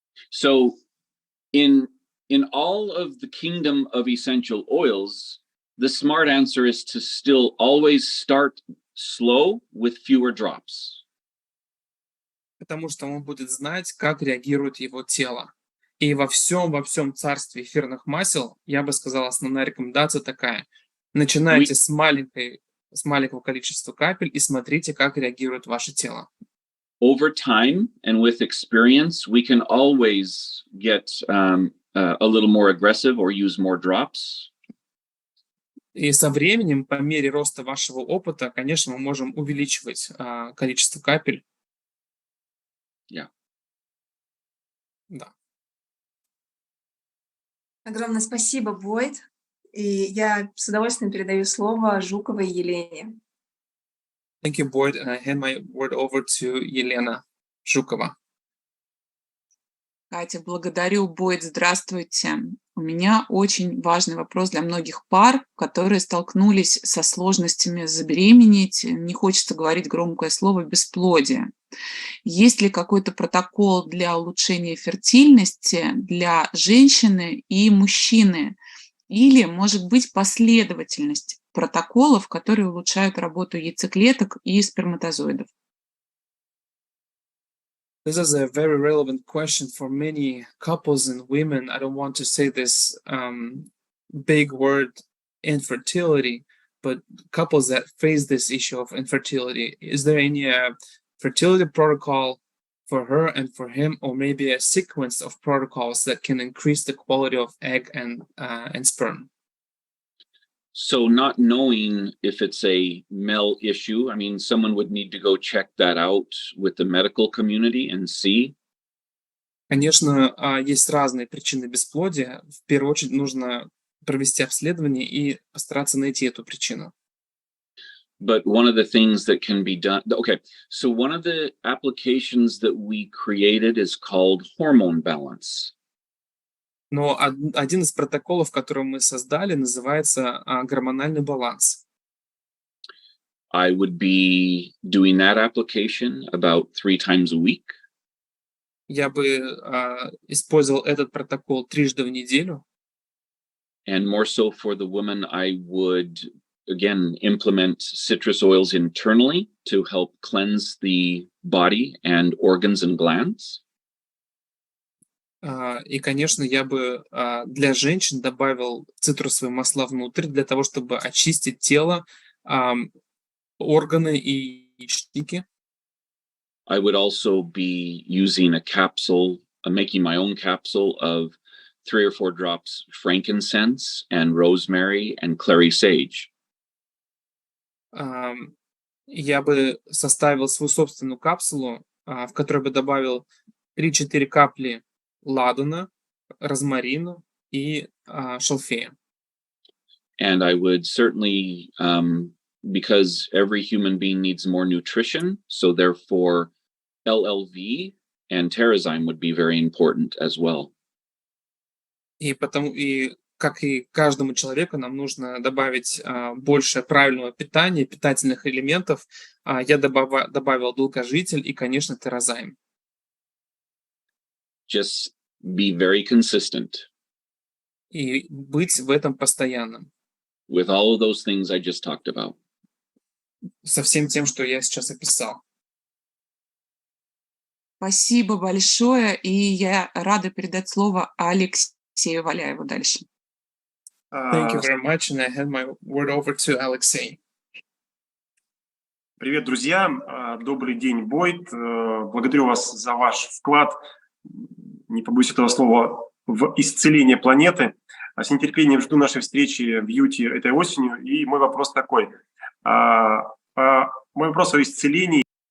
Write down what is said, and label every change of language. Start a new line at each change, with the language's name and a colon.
English: So in all of the kingdom of essential oils, the smart answer is to still always start slow with fewer drops.
Russian: Потому что он будет знать, как реагирует его тело. И во всем царстве эфирных масел, я бы сказал, основная рекомендация такая. Начинайте с маленького количества капель и смотрите, как реагирует ваше тело.
English: Over time and with experience, we can always get a little more aggressive or use more drops.
Russian: И со временем, по мере роста вашего опыта, конечно, мы можем увеличивать количество капель. Yeah. Да. Огромное спасибо, Бойд. И я с удовольствием передаю слово Жуковой Елене.
English: Thank you, Boyd, and I hand my word over to Елена Жукова.
Russian: Катя, благодарю. Бойд, здравствуйте. У меня очень важный вопрос для многих пар, которые столкнулись со сложностями забеременеть. Не хочется говорить громкое слово «бесплодие». Есть ли какой-то протокол для улучшения фертильности для женщины и мужчины? Или, может быть, последовательность протоколов, которые улучшают работу яйцеклеток и сперматозоидов?
English: This is a very relevant question for many couples and women. I don't want to say this big word, infertility, but couples that face this issue of infertility. Is there any fertility protocol for her and for him, or maybe a sequence of protocols that can increase the quality of egg and sperm? So not knowing if it's a male issue, I mean, someone would need to go check that out with the medical community and see.
Russian: Конечно, есть разные причины бесплодия. В первую очередь нужно провести обследование и постараться найти эту причину.
English: But one of the things that can be done, okay, so one of the applications that we created is called hormone balance.
Russian: Но один из протоколов, который мы создали, называется гормональный баланс.
English: I would be doing that application about 3 times a week.
Russian: Я бы использовал этот протокол 3 раза в неделю.
English: And more so for the woman, I would, again, implement citrus oils internally to help cleanse the body and organs and glands.
Russian: И, конечно, я бы для женщин добавил цитрусовые масла внутрь для того, чтобы очистить тело, органы и яичники.
English: I would also be using a capsule, making my own capsule of 3 or 4 drops frankincense and rosemary and clary sage.
Russian: Я бы составил свою собственную капсулу, в которой бы добавил 3-4 капли ладана, розмарина и шалфея.
English: And I would certainly, because every human being needs more nutrition, so therefore LLV and Terrazyme would be very important as well.
Russian: И как и каждому человеку, нам нужно добавить больше правильного питания, питательных элементов. Я добавил долгожитель и, конечно, Terrazyme.
English: Just be very consistent.
Russian: И быть в этом постоянным.
English: With all of those things I just talked about.
Russian: Со всем тем, что я сейчас описал. Спасибо большое, и я рада передать слово Алексею Валяеву дальше.
English: Thank you very much, and I hand my word over to Alexei.
Russian: Привет, друзья! Добрый день, Бойд. Благодарю вас за ваш вклад, не побоюсь этого слова, в исцеление планеты. С нетерпением жду нашей встречи в Юте этой осенью. И мой вопрос такой. Мой вопрос о исцелении.